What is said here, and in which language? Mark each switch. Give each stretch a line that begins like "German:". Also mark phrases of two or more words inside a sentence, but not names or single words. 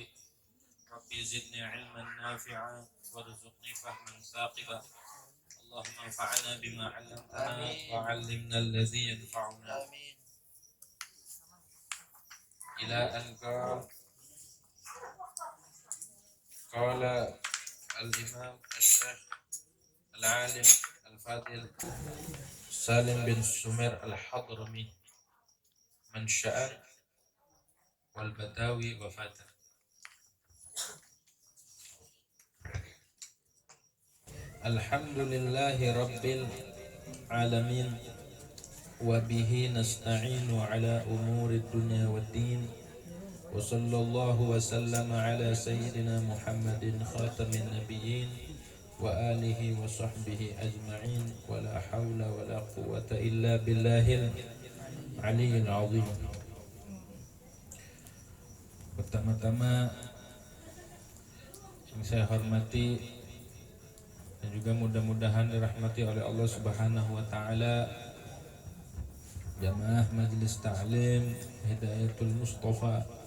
Arabic: رب زدني علما نافعا وارزقني فهما ثاقبا. اللهم انفعنا بما علمتنا وعلمنا الذي ينفعنا. إلى أن قال الإمام الشيخ العالم الفاضل سالم بن سمير الحضرمي منشأ والبدوي وفاة. الحمد لله رب العالمين وبه نستعين على أمور الدنيا والدين وصلى الله وسلم على سيدنا محمد خاتم النبيين وعلى آله وصحبه أجمعين ولا حول ولا قوة إلا بالله العلي العظيم.
Indonesian: Pertama-tama yang saya hormati dan juga mudah-mudahan dirahmati oleh
Arabic: الله سبحانه وتعالى,
Indonesian: jamaah Majelis Ta'lim Hidayatul Mustafa,